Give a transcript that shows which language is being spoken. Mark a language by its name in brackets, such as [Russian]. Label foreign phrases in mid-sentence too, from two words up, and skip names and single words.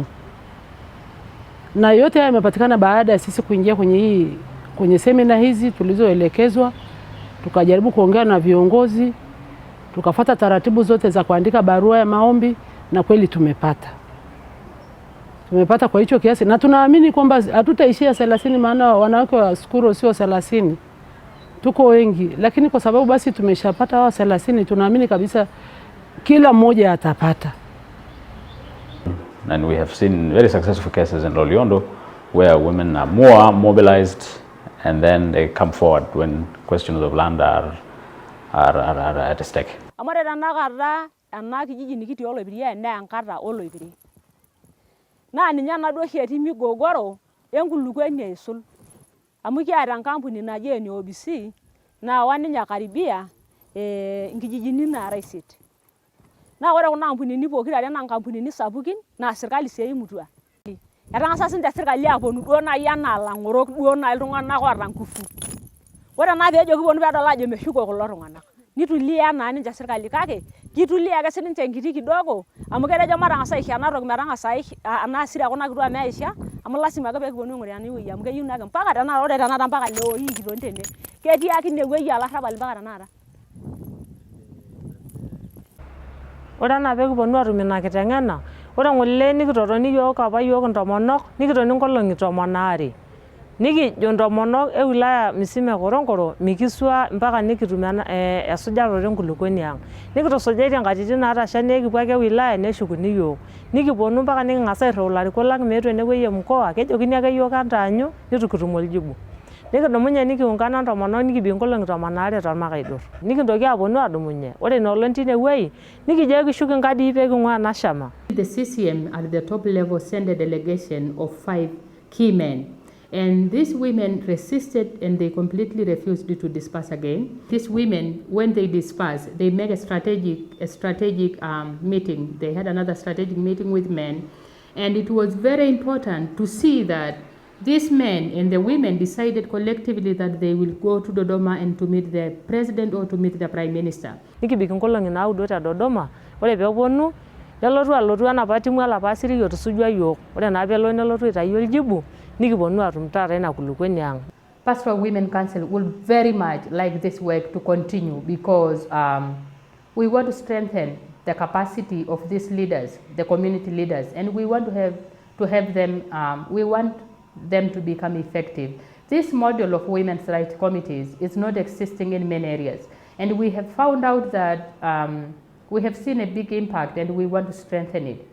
[Swahili] Na yote haya yamepatikana baada ya sisi kuingia kwenye semina hizi tulizoelekezwa, tukajaribu kuongea na viongozi, tukafuata taratibu zote za kuandika barua ya maombi na kweli tumepata kwa hicho kiasi, na tunaamini kwamba hatutaishia 30, maana wanawake wa Skuro sio 30. Tuko wengi, lakini kwa sababu basi tumeshapata hao 30, tunaamini kabisa kila mmoja atapata. [English] And we have seen very successful cases in Loliondo where women are more mobilized and then they come forward when questions of land are at stake. [Masai] Amore tanakata ena kijiji nikitii oloipirie enaa enkata oloipiri. Naa ninye naduo oshi etii migogoro enkulukuoni aisul. Amu kiata enkampuni naji ene OBC naawa ninye karibia nkijijini nara 8. Naa ore kuna ampunini pokirare naa nkampunini sapukin naa serikali sii eimutua. Etang'asa sinche serikali aponu duo nai enaa lang'orok duo nai iltung'anak oota nguvu. Ore naa peejo kiponu peedol ajo meshuko kulo tung'anak. Nitulia naa ninche serikali kake kitulia ake sininche enkiti kidogo amu ketejo matang'asa aisho ena toki metang'asa ena asira kuna kituak meisha amu lasima ake peekiponu aing'uraa ena wueji amu keyieu nake mpaka tenakata ore tenakata [Swahili] mpaka leo hii [Masai] kitoni tene ketii ake ine wueji olarrabal mpaka tenakata. Ore enaa peekiponu atum ina kiteng'ena, ore ng'ole nikitotoni yiok apa yiok ntomonok nikitoni nkolong'i 12. Nikijo ntomonok wilaya misima e Korongoro mikisua mpaka nikitum esujaroto enkulukuoni ang'. Nikitusujatie nkatitin naatasha nekipuo ake wilaya neshukuni yiok. Nikiponu mpaka niking'asa airriu ilarikok lang' meetu enewueji e mkoa kejokini ake yiok entaanyu nitu kitum oljibu. Nikidumunye nikiungana ntomonok nikibik nkolong'i 12 tormakaidur. Nikintoki aponu adumunye. Ore ina olong' tine wueji nikijo kishuk nkadii pee king'ua ena shama. [English] The CCM at the top level sent a delegation of 5 key men. And these women resisted and they completely refused to disperse again. These women, when they disperse, they make a strategic meeting. They had another strategic meeting with men. And it was very important to see that these men and the women decided collectively that they will go to Dodoma and to meet the president or to meet the prime minister. [Masai] Nikibik nkolong'i 9 te Dodoma, ore peeponu nelotu enapa timu olapa asirik otusujua yiok. Ore naa peelo nelotu aitayu oljibu nikiponu atum taata ina kulukuoni ang'. [English] Pastoral Women Council will very much like this work to continue because we want to strengthen the capacity of these leaders, the community leaders, and we want to have them, we want them to become effective. This model of women's rights committees is not existing in many areas, and we have found out that we have seen a big impact and we want to strengthen it.